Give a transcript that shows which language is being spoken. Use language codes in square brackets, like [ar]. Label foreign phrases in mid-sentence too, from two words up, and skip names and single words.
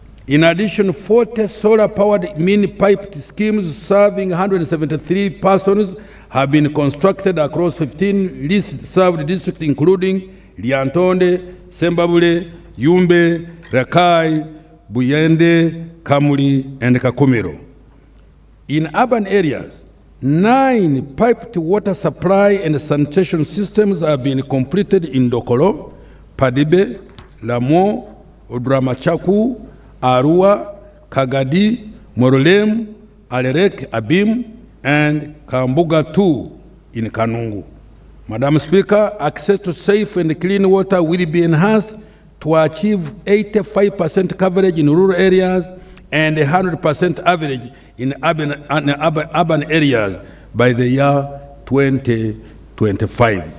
[en] In addition, 40 solar-powered mini-piped schemes serving 173 persons have been constructed across 15 least-served districts, including Lyantonde, Sembabule, Yumbe, Rakai, Buyende, Kamuli, and Kakumiro. In urban areas, 9 piped water supply and sanitation systems have been completed in Dokolo, Padibe, Lamo, Odramachaku, Arua, Kagadi, Morolem, Alerek, Abim, and Kambuga 2 in Kanungu. Madam Speaker, access to safe and clean water will be enhanced to achieve 85% coverage in rural areas and 100% average in urban areas by the year 2025.